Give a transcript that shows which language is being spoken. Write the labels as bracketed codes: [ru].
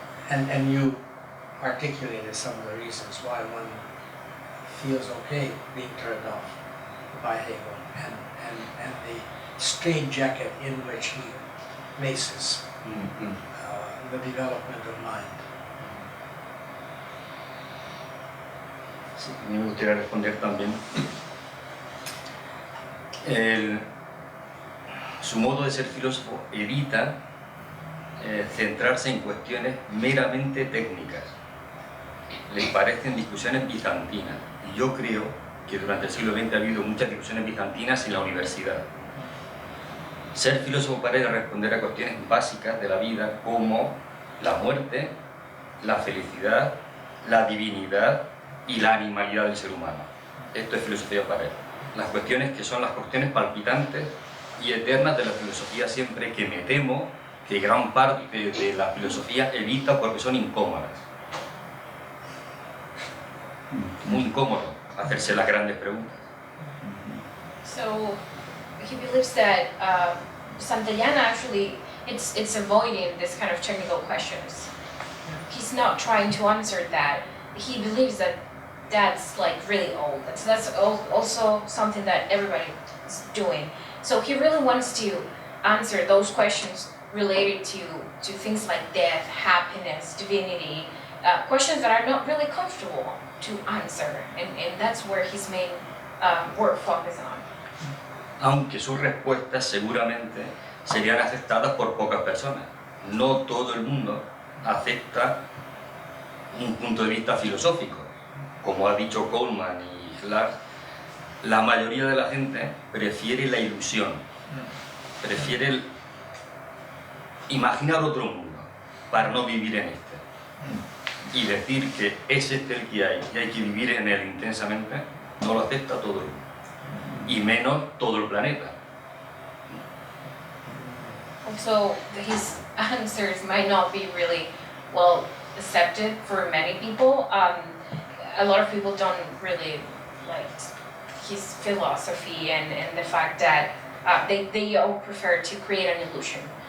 [en] And you articulated some of the reasons why one feels okay being turned off by Hegel and the straitjacket in which he places the development of mind. [es] Sí, me gustaría responder también. Su modo de ser filósofo evita centrarse en cuestiones meramente técnicas. Le parecen discusiones bizantinas. Y yo creo que durante el siglo XX ha habido muchas discusiones bizantinas en la universidad. Ser filósofo para él es responder a cuestiones básicas de la vida como la muerte, la felicidad, la divinidad y la animalidad del ser humano. Esto es filosofía para él. Las cuestiones que son las cuestiones palpitantes y eternas de la filosofía siempre, que me temo que gran parte de la filosofía evita porque son incómodas. Muy incómodo hacerse las grandes preguntas. [en] So he believes that Santayana actually it's avoiding this kind of technical questions. He's not trying to answer that. He believes that that's like really old. That's also something that everybody is doing. So he really wants to answer those questions related to things like death, happiness, divinity, questions that are not really comfortable to answer, and that's where his main work focuses on. [es] Aunque sus respuestas seguramente serían aceptadas por pocas personas. No todo el mundo acepta un punto de vista filosófico. Como ha dicho Coleman y Lachs, la mayoría de la gente prefiere la ilusión, prefiere imaginar otro mundo para no vivir en este. Y decir que es este el que hay y hay que vivir en él intensamente, no lo acepta todo el mundo. Y menos todo el planeta. [en] So his answers might not be really well accepted for many people. A lot of people don't really like his philosophy and the fact that they all prefer to create an illusion.